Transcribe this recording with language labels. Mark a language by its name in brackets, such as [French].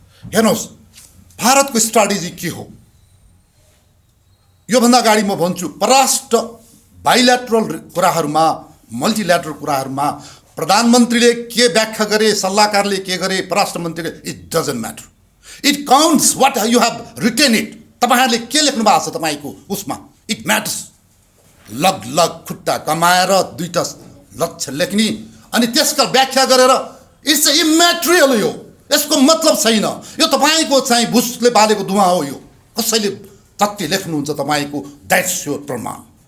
[Nepali] हेर्नुहोस्, भारतको स्ट्राटेजी के हो? योभन्दा अगाडि म भन्छु, परराष्ट्र बाइल्याटरल कुराहरूमा, मल्टिल्याटरल कुराहरूमा प्रधानमन्त्रीले के व्याख्या गरे, सल्लाहकारले के गरे, परराष्ट्र मन्त्रीले, [English] It doesn't matter. It counts what you have written it. [Nepali] तपाईँहरूले के लेख्नु भएको छ तपाईँको उसमा, [English] It matters. [Nepali] लग लग खुट्टा कमाएर दुईटा लक्ष्य लेख्ने अनि त्यसका व्याख्या गरेर [English] it's immaterial [Nepali] यो यसको मतलब छैन। यो तपाईँको चाहिँ भुसले बालेको धुवा हो। यो कसैले तथ्य लेख्नुहुन्छ तपाईँको [English] that's your [Nepali] प्रमाण।